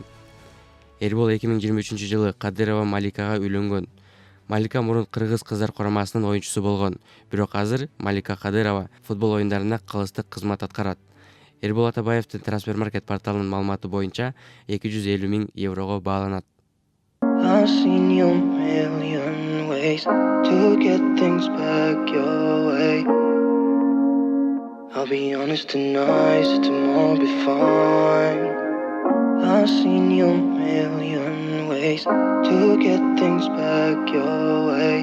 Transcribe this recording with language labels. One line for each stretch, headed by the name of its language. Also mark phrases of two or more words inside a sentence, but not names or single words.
Kyrgyz: Эрбол 2023-жылы Кадырова Маликага үйлөнгөн. Малика мурун кыргыз кыздар курамасынын оюнчусу болгон, бирок азыр Малика Кадырова футбол оюндарында кылыстык кызмат аткарат. Эрбол Атабаевдин Трансфермаркет порталынын маалыматы боюнча 250 000 еврого бааланат.
English: I've seen you a million ways to get things back your way. I'll be honest tonight, so tomorrow will be fine. I've seen you a million ways to get things back your way.